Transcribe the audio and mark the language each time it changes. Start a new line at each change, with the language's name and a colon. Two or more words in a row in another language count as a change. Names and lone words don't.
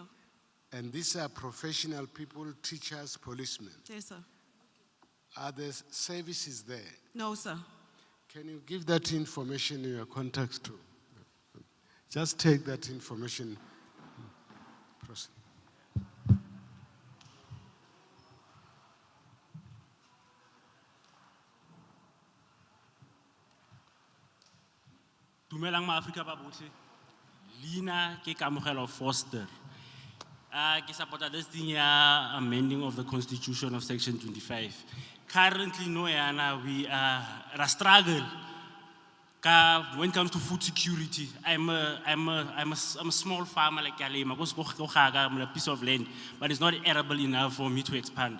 English: And these are professional people, teachers, policemen. Yes, sir. Are the services there? No, sir. Can you give that information in your contacts too? Just take that information. Proceed.
Tswana: Dumelang ma-Afrika ba botlhe. Leina ke Kamogelo Foster. Ke supporta
English: this thing ya amending of the Constitution of Section 25. Currently, no, Yana, we are struggle. When it comes to food security, I'm a small farmer like Kalema. I'm a piece of land, but it's not arable enough for me to expand.